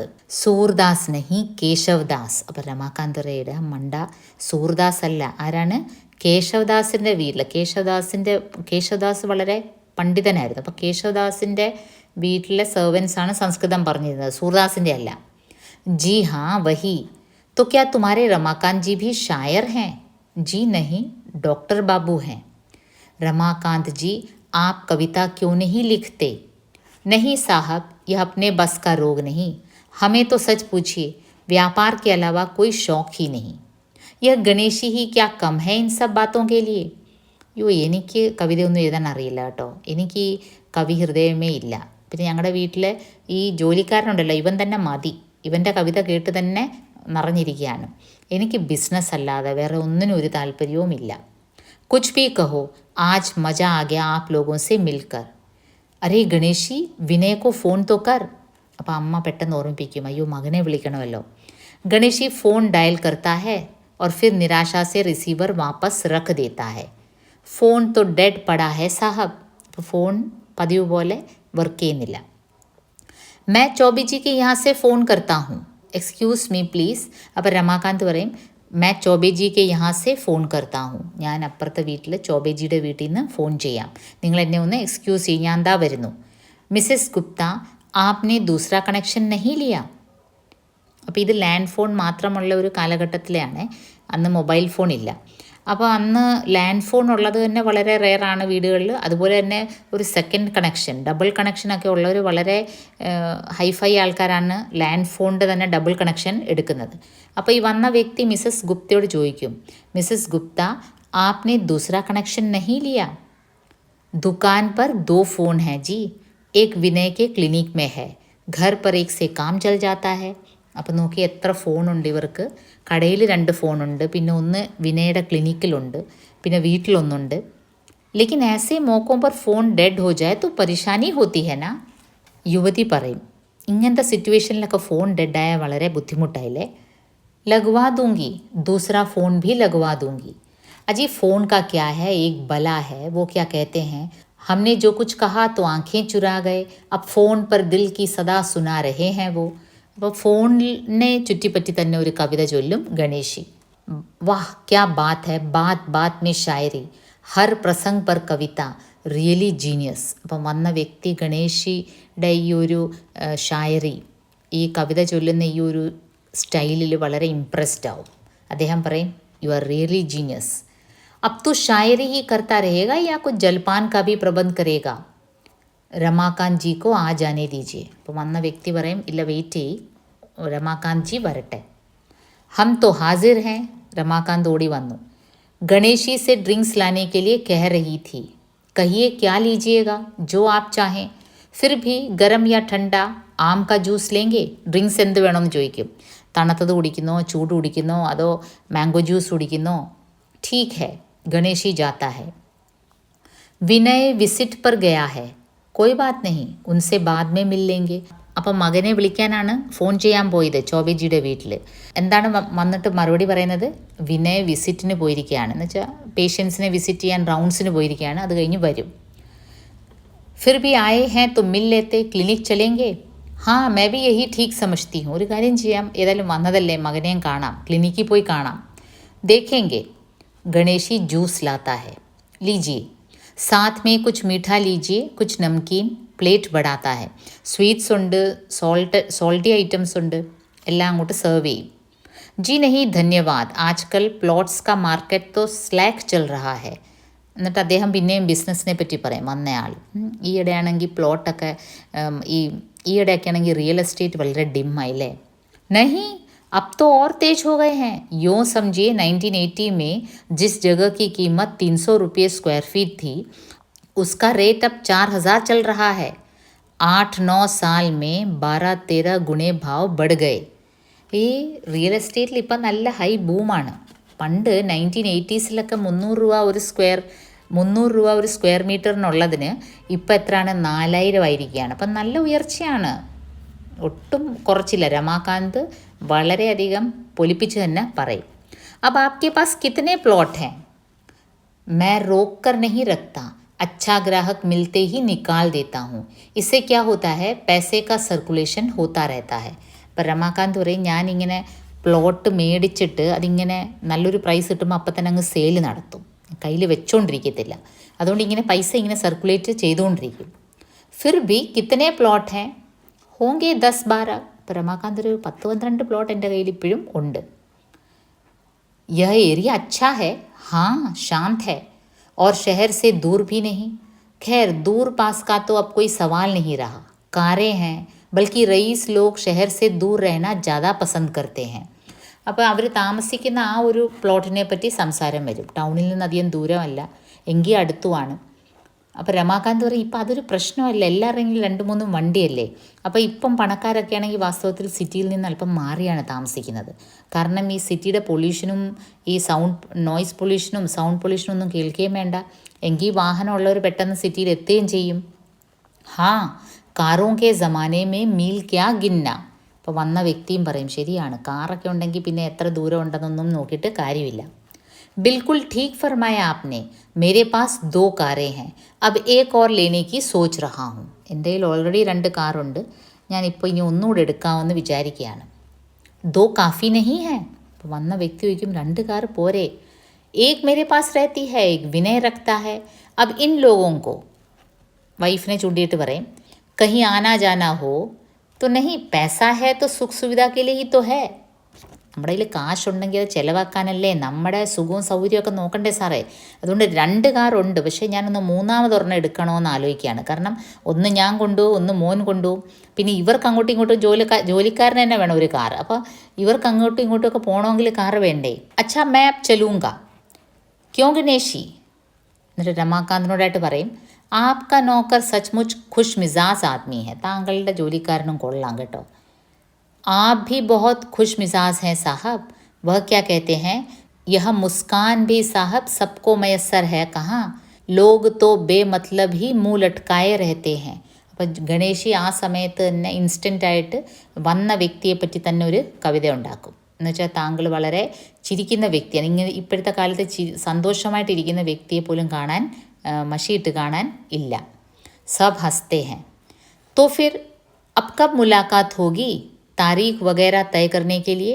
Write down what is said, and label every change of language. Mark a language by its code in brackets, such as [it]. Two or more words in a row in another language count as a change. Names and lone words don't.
[hi] सूरदास नहीं केशवदास. [ml] അപ്പോൾ രമാകാന്ത് റേയുടെ മണ്ട സൂർദാസ് അല്ല, ആരാണ്, കേശവദാസിൻ്റെ വീട്ടിൽ. കേശവദാസ് വളരെ പണ്ഡിതനായിരുന്നു. അപ്പോൾ കേശവദാസിൻ്റെ വീട്ടിലെ സെർവൻസാണ് സംസ്കൃതം പറഞ്ഞിരുന്നത്, സൂർദാസിൻ്റെ അല്ല. [hi] जी हाँ वही. तो क्या तुम्हारे रमाकांत जी भी शायर हैं? जी नहीं, डॉक्टर बाबू हैं. रमाकांत जी, आप कविता क्यों नहीं लिखते? नहीं साहब, यह अपने बस का रोग नहीं. हमें तो सच पूछिए, व्यापार के अलावा कोई शौक ही नहीं. यह गणेशी ही क्या कम है इन सब बातों के लिए. [ml] എനിക്ക് കവിതയൊന്നും എഴുതാൻ അറിയില്ല കേട്ടോ, എനിക്ക് കവി ഹൃദയമേ ഇല്ല. പിന്നെ ഞങ്ങളുടെ വീട്ടിൽ ഈ ജോലിക്കാരനുണ്ടല്ലോ, ഇവൻ തന്നെ മതി, ഇവൻ്റെ കവിത കേട്ട് തന്നെ നിറഞ്ഞിരിക്കുകയാണ്. എനിക്ക് ബിസിനസ് അല്ലാതെ വേറെ ഒന്നിനും ഒരു താല്പര്യവുമില്ല. [hi] कुछ भी कहो, आज मज़ा आ गया आप लोगों से मिलकर. अरे गणेशी, विनय को फ़ोन तो कर. [ml] അപ്പോൾ അമ്മ പെട്ടെന്ന് ഓർമ്മിപ്പിക്കും, അയ്യോ മകനെ വിളിക്കണമല്ലോ. [hi] गणेशी फ़ोन डायल करता है और फिर निराशा से रिसीवर वापस रख देता है. ഫോൺ तो डेड पड़ा है साहब. [ml] അപ്പോൾ ഫോൺ പതിവ് പോലെ വർക്ക് ചെയ്യുന്നില്ല. [hi] मैं चौबे जी के यहाँ से फ़ोन करता हूँ, [en] excuse me please. [ml] അപ്പോൾ രമാകാന്ത് പറയും, [hi] मैं चौबे जी के यहाँ से फ़ोन करता हूँ. [ml] ഞാൻ അപ്പുറത്തെ വീട്ടിൽ ചോബേജിയുടെ വീട്ടിൽ നിന്ന് ഫോൺ ചെയ്യാം, നിങ്ങൾ എന്നെ ഒന്ന് എക്സ്ക്യൂസ് ചെയ്യും, ഞാൻ എന്താ വരുന്നു. [hi] മിസ്സസ് ഗുപ്ത, आपने दूसरा कनेक्शन नहीं लिया. [ml] അപ്പോൾ ഇത് [en] land phone [ml] മാത്രമുള്ള ഒരു കാലഘട്ടത്തിലാണ്, അന്ന് [en] mobile phone [ml] ഇല്ല. അപ്പോൾ അന്ന് [en] land phone [ml] ഉള്ളത് തന്നെ വളരെ റെയറാണ് വീടുകളിൽ. അതുപോലെ തന്നെ ഒരു [en] second connection, [ml] ഡബിൾ കണക്ഷനൊക്കെ ഉള്ളവർ വളരെ ഹൈഫൈ ആൾക്കാരാണ് ലാൻഡ് ഫോണിൻ്റെ തന്നെ [en] double connection [ml] എടുക്കുന്നത്. അപ്പോൾ ഈ വന്ന വ്യക്തി മിസ്സസ് ഗുപ്തയോട് ചോദിക്കും, മിസ്സസ് ഗുപ്ത [hi] आपने दूसरा कनेक्शन नहीं लिया? दुकान पर 2 फ़ोन हैं जी, एक विनय के क्लिनिक में है, घर पर एक से काम चल जाता है. [ml] അപ്പോൾ നോക്കി എത്ര ഫോണുണ്ട് ഇവർക്ക്. കടയിൽ 2 ഫോണുണ്ട്, പിന്നെ ഒന്ന് വിനയുടെ ക്ലിനിക്കിലുണ്ട്, പിന്നെ വീട്ടിലൊന്നുണ്ട്. [hi] ലേക്കിൻ ऐसे मौक़ों पर फ़ोन डेड हो जाए तो परेशानी होती है ना? [ml] യുവതി പറയും, ഇങ്ങനത്തെ സിറ്റുവേഷനിലൊക്കെ ഫോൺ ഡെഡായാൽ വളരെ ബുദ്ധിമുട്ടായില്ലേ. [hi] लगवा दूंगी, दूसरा फ़ोन भी लगवा दूंगी. अजी फ़ोन का क्या है, एक बला है. वो क्या कहते हैं, हमने जो कुछ कहा तो आंखें चुरा गए, अब फ़ोन पर दिल की सदा सुना रहे हैं वो. [ml] അപ്പോൾ ഫോണിനെ ചുറ്റിപ്പറ്റി തന്നെ ഒരു കവിത ചൊല്ലും ഗണേശി. [hi] वाह क्या बात है, बात बात में शायरी, हर प्रसंग पर कविता, [en] really genius. [ml] അപ്പം വന്ന വ്യക്തി ഗണേശിയുടെ ഈ ഒരു ഷായറി, ഈ കവിത ചൊല്ലുന്ന ഈ ഒരു സ്റ്റൈലിൽ വളരെ ഇംപ്രസ്ഡ് ആവും. അദ്ദേഹം പറയും, [en] You are really genius. [hi] अब तो शायरी ही करता रहेगा या कुछ जलपान का भी प्रबंध करेगा? रमाकांत जी को आ जाने दीजिए. [ml] അപ്പോൾ വന്ന വ്യക്തി പറയും, ഇല്ല വെയിറ്റ് ചെയ്യ്, രമാകാന്ത് ജി വരട്ടെ. [hi] ഹം तो हाजिर हैं. [ml] രമാകാന്ത് ഓടി വന്നു. [hi] गणेशी से ड्रिंक्स लाने के लिए कह रही थी. कहिए क्या लीजिएगा, जो आप चाहें. फिर भी गरम या ठंडा आम का जूस लेंगे. [ml] ഡ്രിങ്ക്സ് എന്ത് വേണമെന്ന് ചോദിക്കും. തണുത്തത് കുടിക്കുന്നോ, ചൂട് കുടിക്കുന്നോ, അതോ [en] mango juice [ml] കുടിക്കുന്നോ. [hi] ठीक है. गणेशी जाता है. विनय विसिट पर गया है. कोई बात नहीं, उनसे बाद में मिल लेंगे. [ml] അപ്പം മകനെ വിളിക്കാനാണ് ഫോൺ ചെയ്യാൻ പോയത് ചോബേജിയുടെ വീട്ടിൽ. എന്താണ് വന്നിട്ട് മറുപടി പറയുന്നത്, വിനയ് വിസിറ്റിന് പോയിരിക്കുകയാണ്, എന്ന് വെച്ചാൽ പേഷ്യൻസിനെ വിസിറ്റ് ചെയ്യാൻ റൗണ്ട്സിന് പോയിരിക്കുകയാണ്, അത് കഴിഞ്ഞ് വരും. [hi] फिर भी आए हैं तो मिल लेते, क्लिनिक चलेंगे. हाँ मैं भी यही ठीक समझती हूँ. [ml] ഒരു കാര്യം ചെയ്യാം, ഏതായാലും വന്നതല്ലേ, മകനെയും കാണാം, ക്ലിനിക്കിൽ പോയി കാണാം. [hi] देखेंगे. गणेशी जूस लाता है. लीजिए, साथ में कुछ मीठा लीजिए, कुछ नमकीन. പ്ലേറ്റ് बढ़ाता है. [ml] സ്വീറ്റ്സ് ഉണ്ട്, [en] salty items [ml] ഉണ്ട്, എല്ലാം അങ്ങോട്ട് സെർവ് ചെയ്യും. [hi] जी नहीं धन्यवाद, आजकल प्लॉट्स का मार्केट तो स्लैक चल रहा है. [ml] എന്നിട്ട് അദ്ദേഹം പിന്നെയും ബിസിനസ്സിനെ പറ്റി പറയും വന്നയാൾ. ഈയിടെയാണെങ്കിൽ പ്ലോട്ടൊക്കെ ഈയിടെയൊക്കെ ആണെങ്കിൽ [en] real estate [ml] വളരെ ഡിമ്മായില്ലേ. [hi] നഹി अब तो और तेज हो गए हैं. यूँ समझिए 1980 में जिस जगह की कीमत 300 रुपये [en] square feet [hi] थी, उसका रेट अब 4000 चल रहा है. 8-9 साल में 12-13 गुणे भाव बढ़ गए. [ml] ഈ റിയൽ എസ്റ്റേറ്റിൽ ഇപ്പം നല്ല ഹൈ ബൂമാണ്. പണ്ട് 1980s ₹300 ഒരു സ്ക്വയർ മീറ്ററിനുള്ളതിന് ഇപ്പം എത്രയാണ്, 4000 ആയിരിക്കുകയാണ്. അപ്പം നല്ല ഉയർച്ചയാണ്, ഒട്ടും കുറച്ചില്ല. രമാകാന്ത് വളരെയധികം പൊലിപ്പിച്ച് തന്നെ പറയും. [hi] अब आपके पास कितने प्लॉट हैं? मैं रोक कर नहीं रखता, अच्छा ग्राहक मिलते ही निकाल देता हूँ. इससे क्या होता है, पैसे का सर्कुलेशन होता रहता है. [ml] അപ്പം രമാകാന്ത് പറയും, ഞാനിങ്ങനെ പ്ലോട്ട് മേടിച്ചിട്ട് അതിങ്ങനെ നല്ലൊരു പ്രൈസ് കിട്ടുമ്പോൾ അപ്പം തന്നെ അങ്ങ് സെയിൽ നടത്തും, കയ്യിൽ വെച്ചുകൊണ്ടിരിക്കത്തില്ല. അതുകൊണ്ട് ഇങ്ങനെ പൈസ ഇങ്ങനെ സർക്കുലേറ്റ് ചെയ്തുകൊണ്ടിരിക്കും. [hi] फिर भी कितने प्लॉट हैं? होंगे 10-12. [ml] അപ്പം രമാകാന്ത് ഒരു 10-12 പ്ലോട്ട് എൻ്റെ കയ്യിൽ ഇപ്പോഴും ഉണ്ട്. [hi] यह एरिया अच्छा है. हाँ शांत है और शहर से दूर भी नहीं. खैर दूर पास का तो अब कोई सवाल नहीं रहा. कारें हैं, बल्कि रईस लोग शहर से दूर रहना ज़्यादा पसंद करते हैं. [ml] അപ്പോൾ അവർ താമസിക്കുന്ന ആ ഒരു പ്ലോട്ടിനെ പറ്റി സംസാരം വരും. ടൗണിൽ നിന്ന് അധികം ദൂരമല്ല, എങ്കിൽ അടുത്തുമാണ്. അപ്പോൾ രമാകാന്ത് പറയും, ഇപ്പം അതൊരു പ്രശ്നമല്ല, എല്ലാവരുടെയും 2-3 വണ്ടിയല്ലേ. അപ്പോൾ ഇപ്പം പണക്കാരൊക്കെ ആണെങ്കിൽ വാസ്തവത്തിൽ സിറ്റിയിൽ നിന്ന് അല്പം മാറിയാണ് താമസിക്കുന്നത്. കാരണം ഈ സിറ്റിയുടെ പൊല്യൂഷനും ഈ നോയ്സ് പൊല്യൂഷനും സൗണ്ട് പൊല്യൂഷനും ഒന്നും കേൾക്കുകയും വേണ്ട. എങ്കിൽ വാഹനമുള്ളവർ പെട്ടെന്ന് സിറ്റിയിൽ എത്തുകയും ചെയ്യും. [hi] हाँ कारों के ज़माने में मील क्या गिनना. [ml] അപ്പോൾ വന്ന വ്യക്തിയും പറയും, ശരിയാണ്, കാറൊക്കെ ഉണ്ടെങ്കിൽ പിന്നെ എത്ര ദൂരം ഉണ്ടെന്നൊന്നും നോക്കിയിട്ട് കാര്യമില്ല. [hi] बिल्कुल ठीक फरमाया आपने. मेरे पास 2 कारें हैं. अब एक और लेने की सोच रहा हूँ. [ml] എൻ്റെ കയ്യിൽ ഓൾറെഡി 2 കാറുണ്ട്, ഞാനിപ്പോൾ ഇനി ഒന്നുകൂടെ എടുക്കാമെന്ന് വിചാരിക്കുകയാണ്. [hi] 2 काफ़ी नहीं है. [ml] അപ്പോൾ വന്ന വ്യക്തി ചോദിക്കും, 2 കാർ പോരെ? [hi] एक मेरे पास रहती है, एक विनय रखता है. अब इन लोगों को, [ml] വൈഫിനെ ചൂണ്ടിയിട്ട് പറയും, [hi] कहीं आना जाना हो तो नहीं, पैसा है तो सुख सुविधा के लिए ही तो है. [ml] നമ്മുടെ കയ്യിൽ കാശുണ്ടെങ്കിൽ അത് ചിലവാക്കാനല്ലേ, നമ്മുടെ സുഖവും സൗകര്യമൊക്കെ നോക്കണ്ടേ സാറേ. അതുകൊണ്ട് 2 കാറുണ്ട്, പക്ഷേ ഞാനൊന്ന് മൂന്നാമതൊരെണ്ണം എടുക്കണമെന്ന് ആലോചിക്കുകയാണ്. കാരണം ഒന്ന് ഞാൻ കൊണ്ടുപോകും, ഒന്ന് മോൻ കൊണ്ടുപോകും, പിന്നെ ഇവർക്ക് അങ്ങോട്ടും ഇങ്ങോട്ടും ജോലിക്കാരന് തന്നെ വേണം ഒരു കാർ. അപ്പോൾ ഇവർക്ക് അങ്ങോട്ടും ഇങ്ങോട്ടും ഒക്കെ പോകണമെങ്കിൽ കാറ് വേണ്ടേ. [hi] अच्छा मैं अब चलूँगा क्यों गणेशी. [ml] എന്നിട്ട് രമാകാന്തിനോടായിട്ട് പറയും, [hi] आपका नौकर सचमुच ख़ुश मिज़ाज आदमी है. [ml] താങ്കളുടെ ജോലിക്കാരനും കൊള്ളാം കേട്ടോ. [hi] आप भी बहुत खुश मिजाज हैं साहब. वह क्या कहते हैं, यह मुस्कान भी साहब सबको मयसर है कहाँ, लोग तो बेमतलब ही मुँह लटकाए रहते हैं. [ml] അപ്പം ഗണേശി ആ സമയത്ത് തന്നെ ഇൻസ്റ്റൻ്റായിട്ട് വന്ന വ്യക്തിയെപ്പറ്റി തന്നെ ഒരു കവിത ഉണ്ടാക്കും. എന്നുവെച്ചാൽ താങ്കൾ വളരെ ചിരിക്കുന്ന വ്യക്തിയാണ്. ഇങ്ങനെ ഇപ്പോഴത്തെ കാലത്ത് സന്തോഷമായിട്ടിരിക്കുന്ന വ്യക്തിയെ പോലും കാണാൻ മഷിയിട്ട് കാണാൻ ഇല്ല. [hi] सब हँसते हैं. तो फिर अब कब मुलाकात होगी, तारीख़ वगैरह तय करने के लिए.